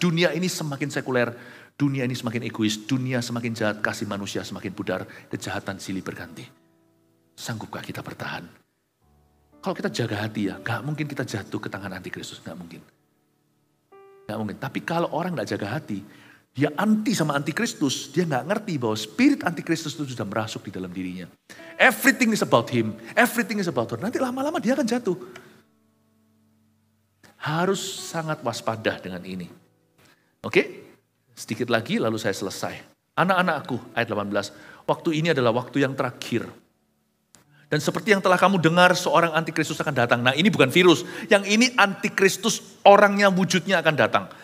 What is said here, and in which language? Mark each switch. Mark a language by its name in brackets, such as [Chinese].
[Indonesian] Dunia ini semakin sekuler, dunia ini semakin egois, dunia semakin jahat, kasih manusia semakin pudar, kejahatan silih berganti. Sanggupkah kita bertahan? Kalau kita jaga hati ya, gak mungkin kita jatuh ke tangan antikristus, gak mungkin. Gak mungkin, tapi kalau orang gak jaga hati, dia anti sama antikristus, dia gak ngerti bahwa spirit antikristus itu sudah merasuk di dalam dirinya. [English] Everything is about him, everything is about her. [Indonesian] Nanti lama-lama dia akan jatuh. Harus sangat waspada dengan ini. Oke, sedikit lagi lalu saya selesai. Anak-anakku, ayat 18, waktu ini adalah waktu yang terakhir. Dan seperti yang telah kamu dengar, seorang antikristus akan datang. Nah ini bukan virus, yang ini antikristus orangnya, wujudnya akan datang.